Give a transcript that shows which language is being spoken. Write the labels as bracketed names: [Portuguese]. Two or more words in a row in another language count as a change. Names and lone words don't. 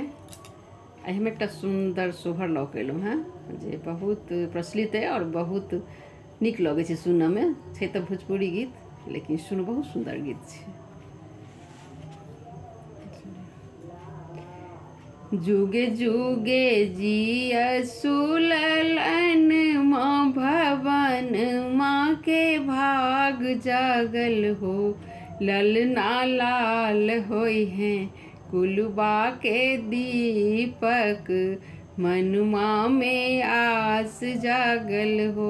[Maithili] आई हम एक सुंदर सोहर लऽ के एलहुँ हेँ जे बहुत प्रचलित है और बहुत नीक लगै छै सुनऽमे। छै तऽ भोजपुरी गीत लेकिन सुन बहुत सुंदर गीत छै। [Bhojpuri] जुगे जुगे जियसु ललन माँ भवन माँ के भाग जागल हो। ललना लाल होई हैं कुलबा के दीपक मनुमा में आस जागल हो।